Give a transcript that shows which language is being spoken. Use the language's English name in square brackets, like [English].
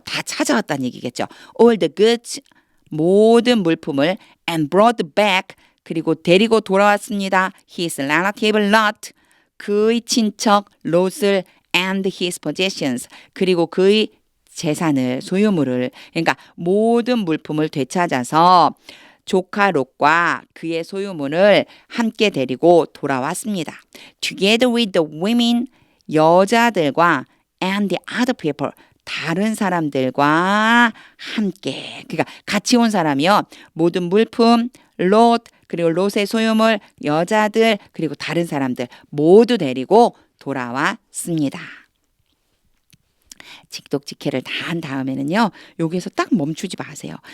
[Korean] 다 찾아왔다는 얘기겠죠. [English] All the goods [Korean] 모든 물품을 [English] and brought back [Korean] 그리고 데리고 돌아왔습니다. [English] His relative Lot. [Korean] 그의 친척 롯을 [English] and his possessions. [Korean] 그리고 그의 재산을, 소유물을, 그러니까 모든 물품을 되찾아서 조카 롯과 그의 소유물을 함께 데리고 돌아왔습니다. [English] Together with the women, [Korean] 여자들과 [English] and the other people, [Korean] 다른 사람들과 함께. 그러니까 같이 온 사람이요. 모든 물품, 롯, 그리고 롯의 소유물, 여자들, 그리고 다른 사람들 모두 데리고 돌아왔습니다. 직독직해를 다 한 다음에는요. 여기에서 딱 멈추지 마세요.